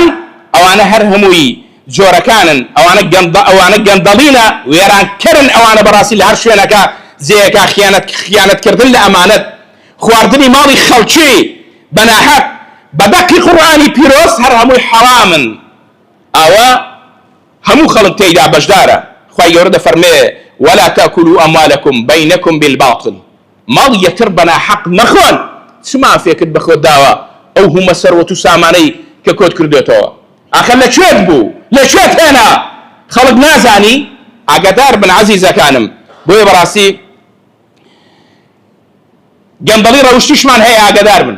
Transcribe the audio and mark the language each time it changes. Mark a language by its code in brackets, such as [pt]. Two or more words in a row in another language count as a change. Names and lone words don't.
[ckb] ئەوانە هەر هەمووی جۆرەکانن، ئەوانە گەندەڵینە، وێرانکردن. ئەوانە بەڕاستی لە هەر شوێنەکە جێیەکە خیانەتکردن لە ئەمانەت، خواردنی ماڵی خەڵکی بەناحەق بە دەقی قورئانی پیرۆز هەر هەمووی حەرامن. ئەوە هەموو خەڵک تێیدا بەشدارە. خوای گەورە دەفەرمێ [ar] ولا تأكلوا أموالكم بينكم بالباطل. [ckb] ماڵ یەکتر بەناحەق مەخۆن. چ مافێکت بەخۆت داوە ئەو هەموو سەروەت و سامانەی کە کۆت کردوێتەوە؟ ئاخر لەکوێت بوو؟ لەکوێت هێنا؟ خەڵک نازانی. ئاگادار بن عەزیزەکانم. بۆیە بەڕاستی گەندەڵی ڕەوشتیشمان هەیە، ئاگادار بن.